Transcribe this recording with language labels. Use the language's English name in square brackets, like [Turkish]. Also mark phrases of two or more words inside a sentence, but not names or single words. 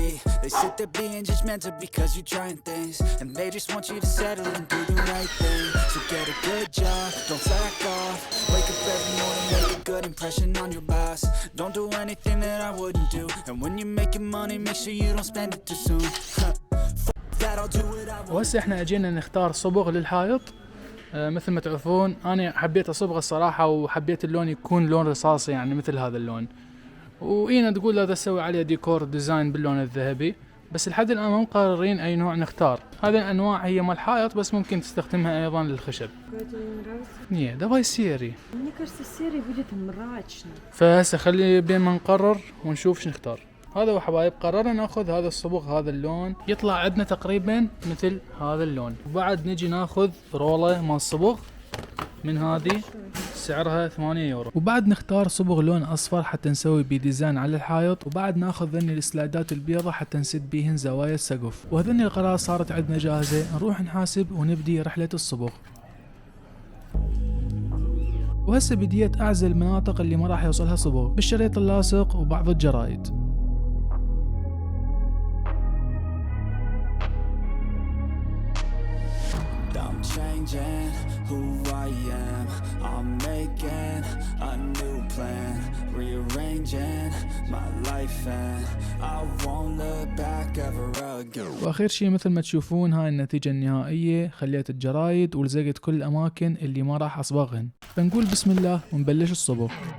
[English] They sit there being judgmental because you're trying things, and they just want you to settle and do the right thing. So get a good job, don't slack off. Wake up every morning, make a good impression on your boss. Don't do anything that I wouldn't do, and when you're making money make sure you don't spend it too soon. That I'll do what I want. [Arabic] وهسه احنا اجينا نختار صبغ للحائط. مثل ما تعرفون انا حبيت اصبغ الصراحه، وحبيت اللون يكون لون رصاصي يعني مثل هذا اللون، واينا تقول لا تسوي عليه [English] decor design [Arabic] باللون الذهبي، بس لحد الان ما مقررين اي نوع نختار. هذه الانواع هي مال الحائط بس ممكن تستخدمها ايضا للخشب. [Russian] Тебе не нравится? давай سيري. Мне кажется, серый будет мрачно. [Arabic] فهسه خلي بين ما نقرر ونشوف شو نختار. هذا هو حبايب، قررنا ناخذ هذا الصبغ هذا اللون، يطلع عندنا تقريبا مثل هذا اللون، وبعد نجي ناخذ رولة مال صبغ من هذه سعرها 8 يورو، وبعد نختار صبغ لون اصفر حتى نسوي بيه ديزاين على الحائط، وبعد ناخذ ذني السلايدات البيضة حتى نسد بيهن زوايا السقف. وهذني القراءة صارت عندنا جاهزة، نروح نحاسب ونبدي رحلة الصبغ. وهسه بديت اعزل المناطق اللي ما راح يوصلها صبغ بالشريط اللاصق وبعض الجرايد. [English] I'm changing who I am. I'm making a new plan, rearranging my life and I won't look back ever again. [Arabic] واخير شي مثل ما تشوفون هاي النتيجة النهائية، خليت الجرايد ولزقت كل الاماكن اللي ما راح اصبغهن. فنقول بسم الله ونبلش الصبغ.